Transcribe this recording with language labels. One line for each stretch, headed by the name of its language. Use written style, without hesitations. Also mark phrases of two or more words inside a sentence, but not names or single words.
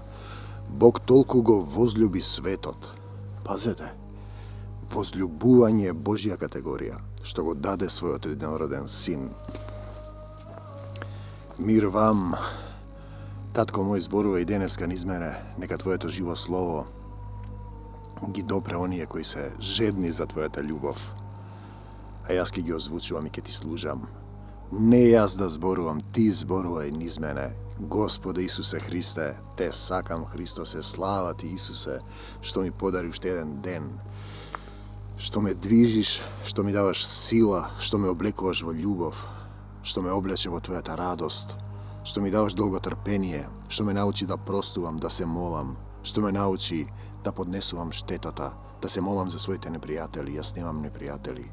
Macedonian: Bog toliko go vozljubi svetot. Pazete, vozljubuvanje je Božja kategorija, što go dade svoj jednoroden sin. Mir vam, tatko moj zborува i deneska niz mene, neka Tvoето živo slovo ги допре оние кои се жедни за Твојата љубов. А јас ке ги озвучувам и ке Ти служам. Не јас да зборувам, Ти зборувај низ мене. Господе Исусе Христе, Те сакам, Христосе, слава Ти Исусе, што ми подари уште еден ден, што ме движиш, што ми даваш сила, што ме облекуваш во љубов, што ме облече во Твојата радост, што ми даваш долго трпение, што ме научи да простувам, да се молам, што ме научи да поднесувам штетата, да се молам за своите непријатели, јас немам непријатели.